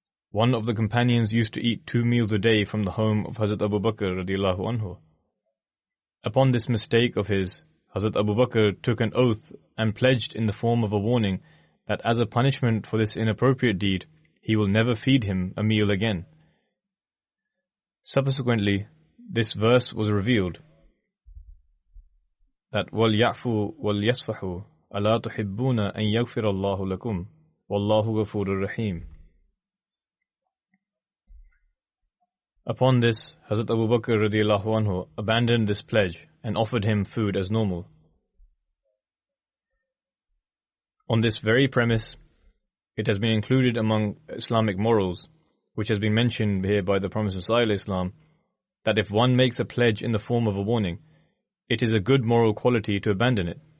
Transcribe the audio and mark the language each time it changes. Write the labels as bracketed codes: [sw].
[en] One of the companions used to eat 2 meals a day from the home of Hazrat Abu Bakr radiallahu anhu. Upon this mistake of his, Hazrat Abu Bakr took an oath and pledged in the form of a warning that as a punishment for this inappropriate deed, he will never feed him a meal again. Subsequently, this verse was revealed, that [ar] وَلْيَعْفُوا وَلْيَصْفَحُوا أَلَا تُحِبُّونَ أَنْ يَغْفِرَ اللَّهُ لَكُمْ وَاللَّهُ غَفُورٌ رَحِيمٌ. [en] Upon this, Hazrat Abu Bakr radiallahu anhu abandoned this pledge and offered him food as normal. On this very premise, it has been included among Islamic morals, which has been mentioned here by the Promised Messiah Islam, that if one makes a pledge in the form of a warning, it is a good moral quality to abandon it.